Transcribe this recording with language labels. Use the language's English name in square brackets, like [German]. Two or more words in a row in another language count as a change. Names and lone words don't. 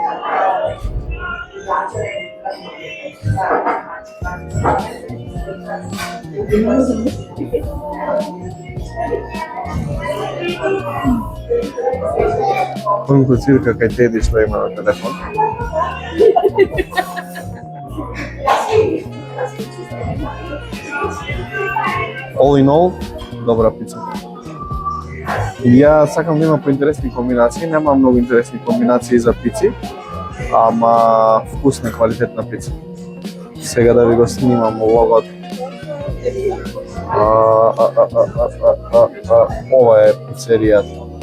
[Macedonian] Пунко цирка кај Теди што има на телефон. [English] All in all, [Macedonian] добра пица. Ја сакам да има поинтересни комбинации, нема многу интересни комбинации за пици, ама вкусна, квалитетна пица. Сега да ви го снимам логот. Ова е пицеријата.